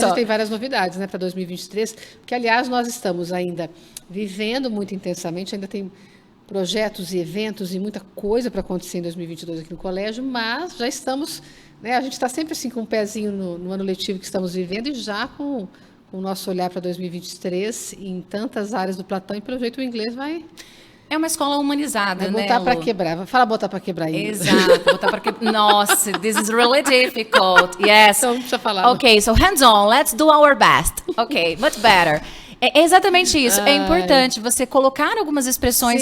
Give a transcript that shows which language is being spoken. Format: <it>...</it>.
<pt>já tem várias novidades, né, para 2023. Porque, aliás, nós estamos ainda vivendo muito intensamente, ainda tem projetos e eventos e muita coisa para acontecer em 2022 aqui no colégio, mas já estamos, né, a gente está sempre assim com um pezinho no ano letivo que estamos vivendo e já com o nosso olhar para 2023 em tantas áreas do Platão, e pelo jeito o inglês vai É uma escola humanizada, né, botar para Lu? quebrar. Fala botar para quebrar aí. Exato, botar para quebrar.</pt> <en>Nossa, this is really difficult. Yes.</en> <pt>Então, não precisa falar.</pt> <en>Okay, so hands on, let's do our best. Okay, much better.</en> <pt>É exatamente isso. É importante você colocar algumas expressões</pt>